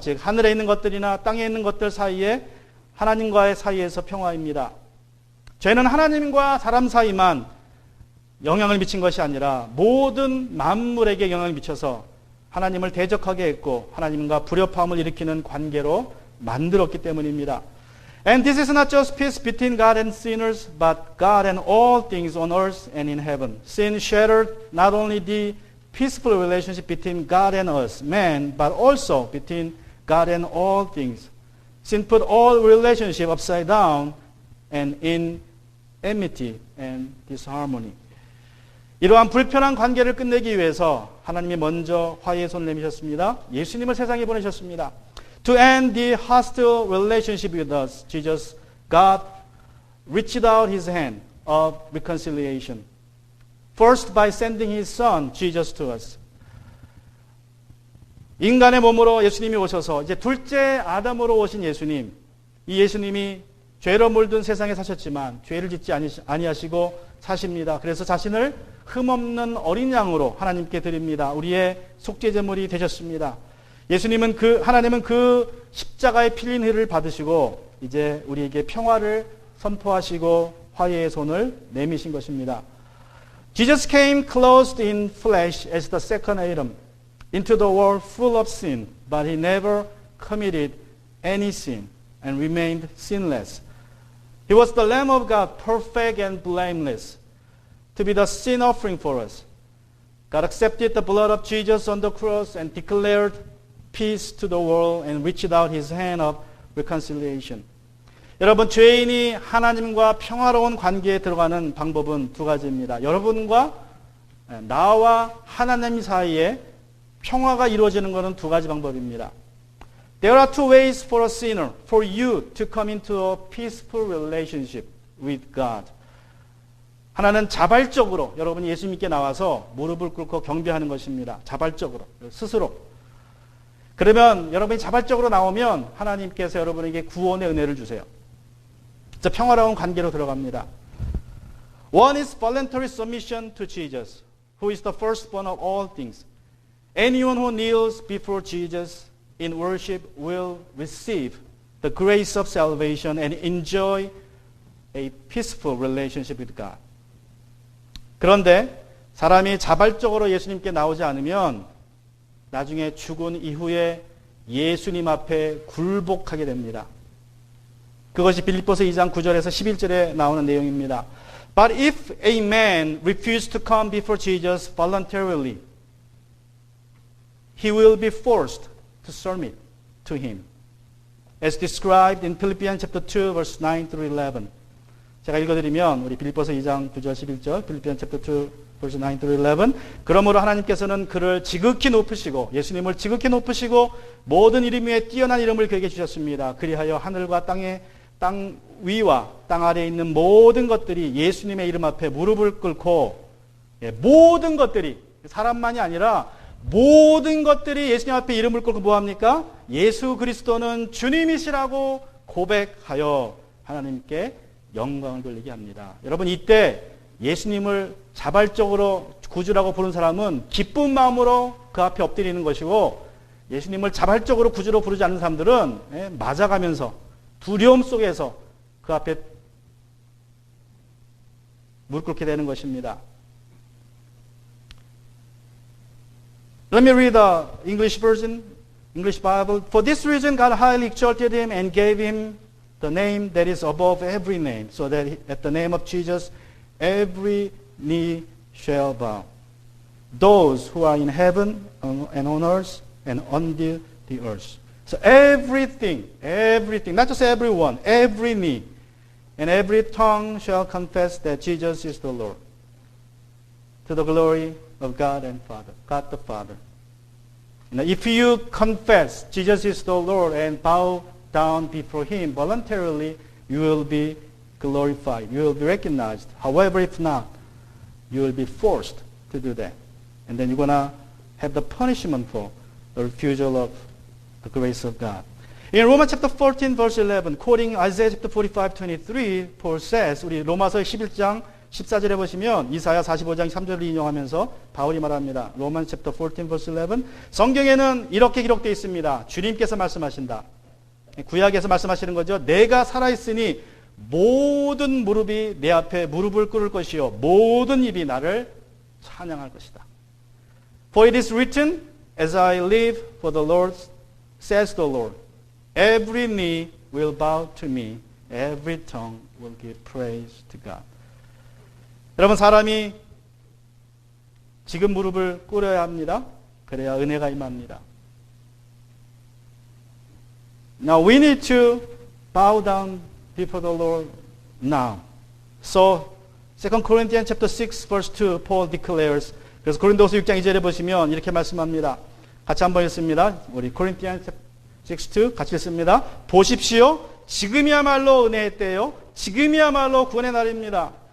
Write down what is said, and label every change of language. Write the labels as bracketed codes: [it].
[ko] 즉 하늘에 있는 것들이나 땅에 있는 것들 사이에 하나님과의 사이에서 평화입니다. 죄는 하나님과 사람 사이만 영향을 미친 것이 아니라 모든 만물에게 영향을 미쳐서 하나님을 대적하게 했고 하나님과 불협화음을 일으키는 관계로 만들었기 때문입니다. [en] And this is not just peace between God and sinners, but God and all things on earth and in heaven. Sin shattered not only the peaceful relationship between God and us, man, but also between God and all things. Sin put all relationship upside down and in enmity and disharmony. [ko] 이러한 불편한 관계를 끝내기 위해서 하나님이 먼저 화해의 손을 내미셨습니다. 예수님을 세상에 보내셨습니다. [en] To end the hostile relationship with us, Jesus, God reached out His hand of reconciliation. First by sending His Son, Jesus, to us. [ko] 인간의 몸으로 예수님이 오셔서 이제 둘째 아담으로 오신 예수님, 이 예수님이 죄로 물든 세상에 사셨지만 죄를 짓지 아니하시고 사십니다. 그래서 자신을 흠없는 어린 양으로 하나님께 드립니다. 우리의 속죄제물이 되셨습니다. 하나님은 그 십자가의 필린 희를 받으시고 이제 우리에게 평화를 선포하시고 화해의 손을 내미신 것입니다. [en] Jesus came clothed in flesh as the second Adam into the world full of sin, but He never committed any sin and remained sinless. He was the Lamb of God, perfect and blameless, to be the sin offering for us. God accepted the blood of Jesus on the cross and declared peace to the world and reached out His hand of reconciliation. [ko] 여러분, 죄인이 하나님과 평화로운 관계에 들어가는 방법은 두 가지입니다. 여러분과 나와 하나님 사이에 평화가 이루어지는 것은 두 가지 방법입니다. [en] There are two ways for a sinner, for you to come into a peaceful relationship with God. [ko] 하나는 자발적으로 여러분이 예수님께 나와서 무릎을 꿇고 경배하는 것입니다. 자발적으로, 스스로. 그러면 여러분이 자발적으로 나오면 하나님께서 여러분에게 구원의 은혜를 주세요. 저 평화로운 관계로 들어갑니다. [en] One is voluntary submission to Jesus, who is the firstborn of all things. Anyone who kneels before Jesus in worship will receive the grace of salvation and enjoy a peaceful relationship with God. [ko] 그런데 사람이 자발적으로 예수님께 나오지 않으면 나중에 죽은 이후에 예수님 앞에 굴복하게 됩니다. 그것이 빌립보서 2장 9절에서 11절에 나오는 내용입니다. [en] But if a man refuses to come before Jesus voluntarily, he will be forced to submit to him, as described in Philippians chapter 2, verse 9 through 11. [ko] 제가 읽어드리면 우리 빌립보서 2장 9절 11절, [en] Philippians chapter 2, verse 9 through 11. [ko] 그러므로 하나님께서는 그를 지극히 높으시고 예수님을 지극히 높으시고 모든 이름 위에 뛰어난 이름을 그에게 주셨습니다. 그리하여 하늘과 땅 위와 땅 아래에 있는 모든 것들이 예수님의 이름 앞에 무릎을 꿇고 모든 것들이 사람만이 아니라 모든 것들이 예수님 앞에 이름을 꿇고 뭐합니까? 예수 그리스도는 주님이시라고 고백하여 하나님께 영광을 돌리게 합니다. 여러분, 이때 예수님을 자발적으로 구주라고 부른 사람은 기쁜 마음으로 그 앞에 엎드리는 것이고, 예수님을 자발적으로 구주로 부르지 않는 사람들은 맞아가면서 두려움 속에서 그 앞에 무릎 꿇게 되는 것입니다. [en] Let me read the English version, English Bible. For this reason God highly exalted him and gave him the name that is above every name, so that at the name of Jesus every knee shall bow. Those who are in heaven and on earth and under the earth. So everything, not just everyone, every knee and every tongue shall confess that Jesus is the Lord, to the glory of God and Father, God the Father. Now, if you confess Jesus is the Lord and bow down before Him voluntarily, you will be glorified. You will be recognized. However, if not, you will be forced to do that. And then you're going to have the punishment for the refusal of the grace of God. In Romans chapter 14 verse 11, quoting Isaiah chapter 45:23, Paul says, [ko] 우리 로마서 11장 14절에 보시면 이사야 45장 3절을 인용하면서 바울이 말합니다. [en] Romans chapter 14 verse 11, [ko] 성경에는 이렇게 기록되어 있습니다. 주님께서 말씀하신다. 구약에서 말씀하시는 거죠. 내가 살아있으니 모든 무릎이 내 앞에 무릎을 꿇을 것이요 모든 입이 나를 찬양할 것이다. [en] For it is written, as I live, for the Lord, says the Lord, every knee will bow to me, every tongue will give praise to God. [ko] 여러분, 사람이 지금 무릎을 꿇어야 합니다. 그래야 은혜가 임합니다. [en] Now we need to bow down before the Lord now. So 2 Corinthians chapter 6 verse 2 Paul declares. [ko] 그래서 고린도서 6장 2절에 보시면 이렇게 말씀합니다. 같이 한번 읽습니다. 우리 Corinthians 6:2 같이 읽습니다. 보십시오. 지금이야말로 은혜의 때요. 지금이야말로 구원의 날입니다.